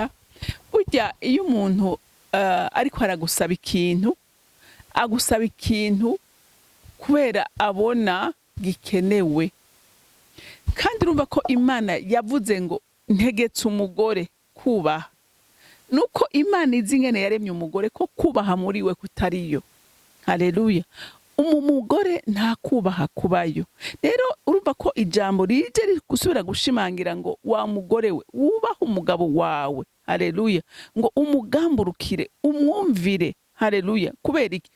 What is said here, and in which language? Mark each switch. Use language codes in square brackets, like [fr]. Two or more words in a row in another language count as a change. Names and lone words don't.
[rw] Burya iyo umuntu ariko aragusaba ikintu, agusaba ikintu kubera abona gikenewe. Kandi urumva ko Imana yavuze ngo ntegetse umugore kubaha nuko Imana izi ingene yaremye umugore ko kubaha muri we kutariyo. Haleluya. Umugore nta kubaha kubayo. Rero urumva ko ijambo rije gusubira gushimangira ngo wa mugore we wubaha umugabo wawe. Haleluya. Ngo umugamburukire, umwumvire. Haleluya. Kubera iki?